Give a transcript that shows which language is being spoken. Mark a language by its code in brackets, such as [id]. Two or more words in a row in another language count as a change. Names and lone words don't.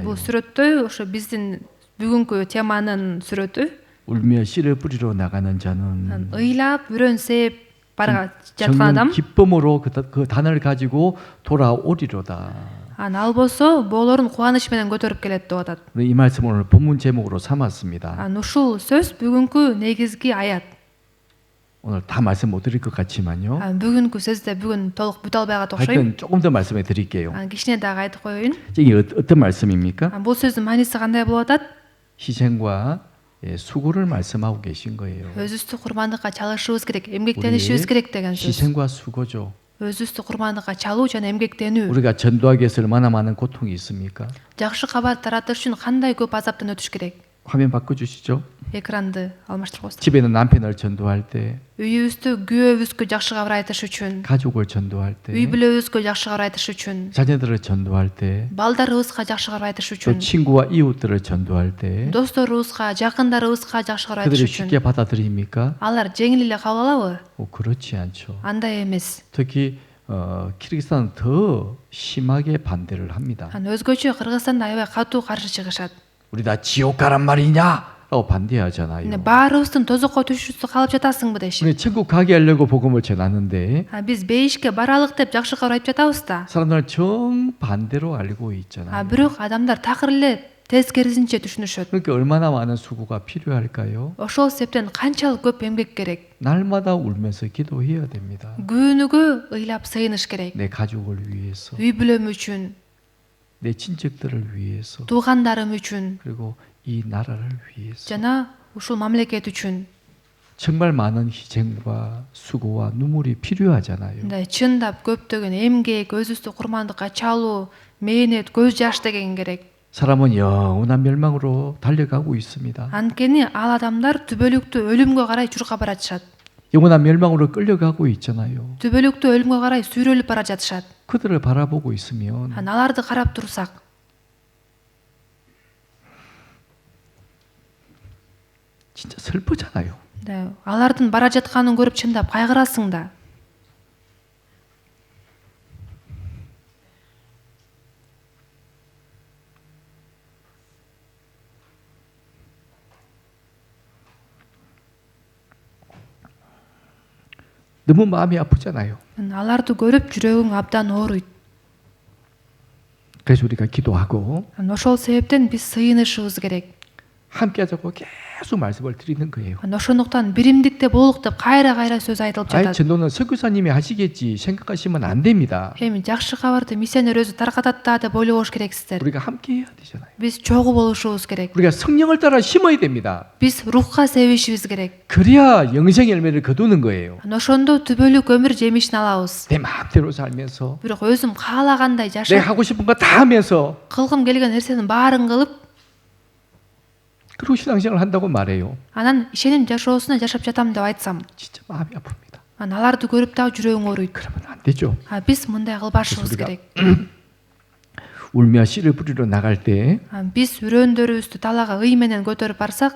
[ky] бул сүрөттөй ошо биздин бүгүнкү теманын сүрөтү. [ko] 울며 씨를 뿌리러 나가는 자는 [ky] ыйлап үрөн сеп барга жаткан [ko] 정녕 [ky] адам. [ko] 기쁨으로 그 단을 가지고 돌아오리로다. [ky] ал болсо боолорун кубаныч менен көтөрүп келет деп атат. [ko] 이 말씀을 오늘 본문 제목으로 삼았습니다. [ky] ушул сөз бүгүнкү негизги аят. [ko] 오늘 다 말씀 못 드릴 것 같지만요. [ky] бүгүнкү сөздө бүгүн толук бүтө албай атат окшойм. [ko] 하여튼 조금 더 말씀해 드릴게요. [ky] кичине дагы айтып коеюн. [ko] 이게 어떤 말씀입니까? [ky] бул сөздүн мааниси кандай болуп атат? [ko] 희생과 수고를 말씀하고 계신 거예요. [ky] өзүбүздү курмандыкка чалышыбыз керек, эмгектенишибиз керек деген сөз. [ko] 희생과 수고죠. [ky] өзүбүздү курмандыкка чалуу жана эмгектенүү. [ko] 우리가 전도하기 위해서 얼마나 많은 고통이 있습니까? [ky] жакшы кабар таратыш үчүн кандай көп азаптан өтүш керек? [ko] 화면 바꿔주시죠. [ky] экранды алмаштырып коесуздар. [ko] 집에 있는 남편을 전도할 때, [ky] үйүбүздө күйөөбүзгө жакшы кабар айтыш үчүн, [ko] 가족을 전도할 때, [ky] үй бүлөбүзгө жакшы кабар айтыш үчүн, [ko] 자녀들을 전도할 때, [ky] балдарыбызга жакшы кабар айтыш [ko] 또 [ky] үчүн, [ko] 친구와 이웃들을 전도할 때 [ky] досторубузга, жакындарыбызга жакшы кабар айтыш [ko] 그들을 [ky] үчүн [ko] 쉽게 받아들입니까? [ky] алар жеңил эле кабыл алабы? [ko] 그렇지 않죠. [ky] андай эмес. [ko] 특히 키르기스탄은 더 심하게 반대를 합니다. [ky] өзгөчө кыргызстанда аябай катуу каршы чыгышат. [ko] 우리 다 지옥 가란 말이냐? 라고 반대하잖아요. [ky] баарыбыздын тозокко түшүүсү калып жатасыңбы дешит. [ko] 우리 천국 가게 하려고 복음을 전하는데 [ky] биз бейишке баралык деп жакшы кабар айтып жатабыз да. [ko] 사람들은 정반대로 알고 있잖아요. [ky] бирок адамдар такыр эле тескерисинче түшүнүшөт. [ko] 그러니까 얼마나 많은 수고가 필요할까요? [ky] ошол себептен канчалык көп эмгек керек. [ko] 날마다 울면서 기도해야 됩니다. [ky] күнүгө ыйлап сыйыныш керек. [ko] 내 가족을 위해서, [ky] үй бүлөм үчүн, [ko] 내 친척들을 위해서, [ky] туугандарым үчүн [ko] 그리고 이 나라를 위해서 [ky] жана ушул мамлекет үчүн. [ko] 정말 많은 희생과 수고와 눈물이 필요하잖아요. [ky] мындай чындап көптөгөн эмгек, өзүбүздү курмандыкка чалуу, мээнет, көз жаш деген керек. [ko] 사람은 영원한 멸망으로 달려가고 있습니다. [ky] анткени ал адамдар түбөлүктүү өлүмгө карай чуркап баратышат. [ko] 영원한 멸망으로 끌려가고 있잖아요. [ky] түбөлүктүү өлүмгө карай сүйрөлүп бара жатышат. [ko] 그들을 바라보고 있으면 [ky] аларды карап турсак [ko] 진짜 슬프잖아요. [ky] алардын бара жатканын көрүп чындап кайгырасың да. [ko] 너무 마음이 아프잖아요. [ky] аларды көрүп жүрөгүң абдан ооруйт. [ko] 그래서 우리가 기도하고 [ky] ошол себептен биз сыйынышыбыз керек. [ko] 함께 하자고 계속 말씀을 드리는 거예요. [ky] ошондуктан биримдикте болук деп кайра сөз айтылып 아이 жатат. [ko] 전도는 선교사님이 하시겠지 생각하시면 안 됩니다. [ky] эми жакшы кабарды миссионер өзү таркатат да деп ойлобош керексиздер. [ko] 우리가 함께 해야 되잖아요. [ky] биз чогуу болушубуз керек. [ko] 우리가 성령을 따라 심어야 됩니다. [ky] биз рухка себишибиз керек. [ko] 그래야 영생 열매를 거두는 거예요. [ky] ошондо түбөлүк өмүр жемишин алабыз. [ko] 내 마음대로 살면서 [ky] бирок өзүм каалагандай [ko] 내가 [ky] жашап, [ko] 하고 싶은 거 다 하면서 [ky] кылгым келген нерсенин баарын кылып, [ko] 그리고 신앙생활을 한다고 말해요. [ky] анан ишеним жашоосуна жашап жатам деп айтсам, [ko] 진짜 마음이 아픕니다. [ky] аларды көрүп дагы жүрөгүң ооруйт. [ko] 그러면 안 되죠. [ky] биз мындай кылбашыбыз [ko] 우리가 [ky] керек. [ko] 울며 씨를 뿌리러 나갈 때 [ky] биз үрөндөрүбүздү талаага ый менен көтөрүп барсак,